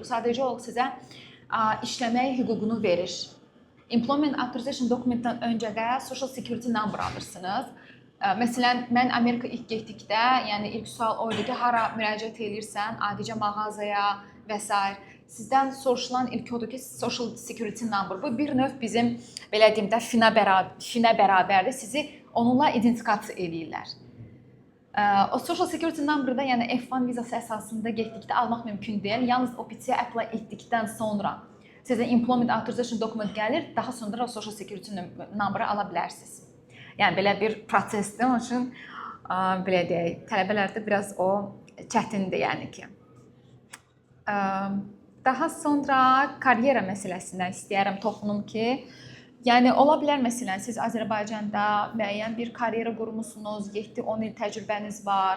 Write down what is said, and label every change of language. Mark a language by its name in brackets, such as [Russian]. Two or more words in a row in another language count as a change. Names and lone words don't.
[Azerbaijani] Bu sadəcə olaraq sizə işləmək hüququnu verir. [English] Employment Authorization Documentdən [Azerbaijani] öncə də [English] Social Security Number [Azerbaijani] alırsınız. Məsələn, mən Amerika ilk getdikdə, yəni ilk sual o idi ki, hara müraciət edirsən, adicə mağazaya və s. Sizdən soruşulan ilk odur ki, [English] social security number. [Azerbaijani] Bu bir növ bizim belə deyim də finə bərabərdir. Sizi onunla identifikasiya eləyirlər. O [English] social security number-da, [Azerbaijani] yəni F1 vizası əsasında getdikdə almaq mümkün deyil. Yalnız OPT-yə apply etdikdən sonra sizə [English] employment authorization document [Azerbaijani] gəlir, daha sonra o [English] social security number-ı [Azerbaijani] ala bilərsiniz. Yəni belə bir prosesdir. Onun üçün belə deyək, tələbələrdə biraz o çətindir, yəni ki. Daha sonra karyera məsələsinə istəyərəm toxunum ki, yəni ola bilər məsələn siz Azərbaycanda müəyyən bir karyera qurmusunuz, 7-10 il təcrübəniz var.